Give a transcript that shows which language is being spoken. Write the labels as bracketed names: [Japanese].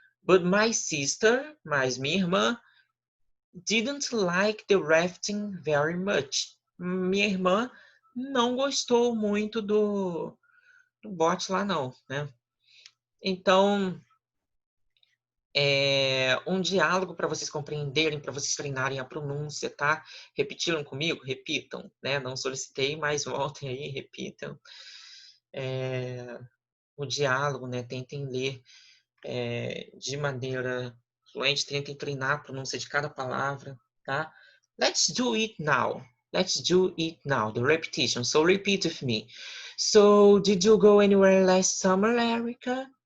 [English] But my sister, [Portuguese] mas minha irmã, [English] didn't like the rafting very much." [Portuguese] Minha irmã não gostou muito do bote lá não, né? Então, um diálogo para vocês compreenderem, para vocês treinarem a pronúncia, tá? Repetiram comigo? Repitam, né? Não solicitei, mas voltem aí, repitam. O diálogo, né? Tentem ler de maneira fluente, tentem treinar a pronúncia de cada palavra, tá? [English] Let's do it now. Let's do it now. The repetition. So repeat with me. So, did you go anywhere last summer, Erica?